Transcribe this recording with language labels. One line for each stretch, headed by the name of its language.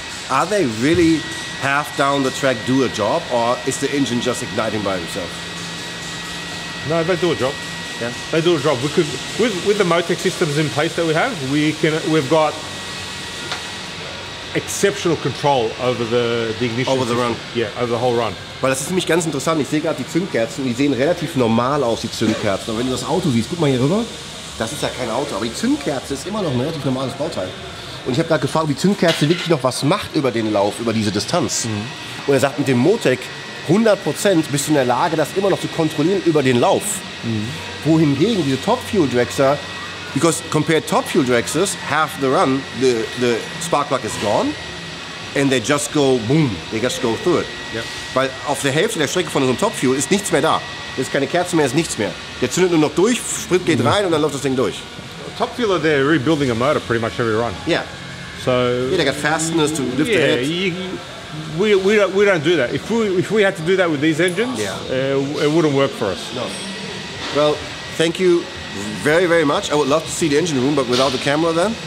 English: Are they really half down the track do a job, or is the engine just igniting by itself? No, they do a job. Yeah, they do a job. We could, with the Motec systems in place that we have, we've got exceptional control over the ignition. Over the system. run. Yeah, over the whole run.
German: Weil das ist nämlich ganz interessant. Ich sehe gerade die Zündkerzen, die sehen relativ normal aus, die Zündkerzen. Aber wenn du das Auto siehst, guck mal hier rüber, das ist ja kein Auto, aber die Zündkerze ist immer noch ein relativ normales Bauteil. Und ich habe gerade gefragt, ob die Zündkerze wirklich noch was macht über den Lauf, über diese Distanz. Mhm. Und er sagt, mit dem Motec 100% bist du in der Lage, das immer noch zu kontrollieren über den Lauf. Mhm. Wohingegen diese Top-Fuel Dragster,
English: because compared Top-Fuel Dragsters, half the run, the spark plug is gone and they just go boom, they just go through it.
German: Ja. Weil auf der Hälfte der Strecke von unserem Top-Fuel ist nichts mehr da. Es ist keine Kerze mehr, ist nichts mehr. Der zündet nur noch durch, Sprit geht rein und dann läuft das Ding durch.
English: Top Fuel, they're rebuilding a motor pretty much every run. Yeah. So yeah, they got fasteners to lift the head. We don't do that. If we had to do that with these engines, it wouldn't work for us. No. Well, thank you very, very much. I would love to see the engine room, but without the camera then?